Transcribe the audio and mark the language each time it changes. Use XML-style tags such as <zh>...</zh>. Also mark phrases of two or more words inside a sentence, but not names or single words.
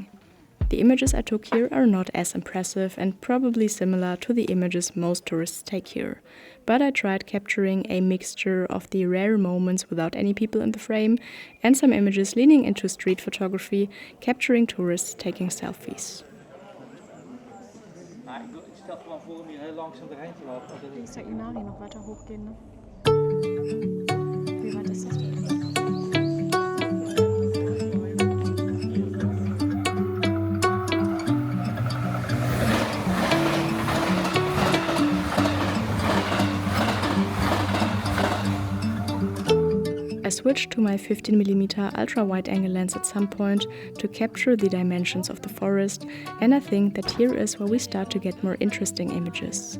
<en>The images I took here are not as impressive and probably similar to the images most tourists take here. But I tried capturing a mixture of the rare moments without any people in the frame and some images leaning into street photography, capturing tourists taking selfies.</en> <nl>Ik stel gewoon voor om hier heel langzaam doorheen te lopen.</nl> <de>Ist der Inari noch weiter hochgehen, ne? Wie weit ist das denn?</de> <en>I switched to my 15mm ultra-wide-angle lens at some point to capture the dimensions of the forest, and I think that here is where we start to get more interesting images.</en>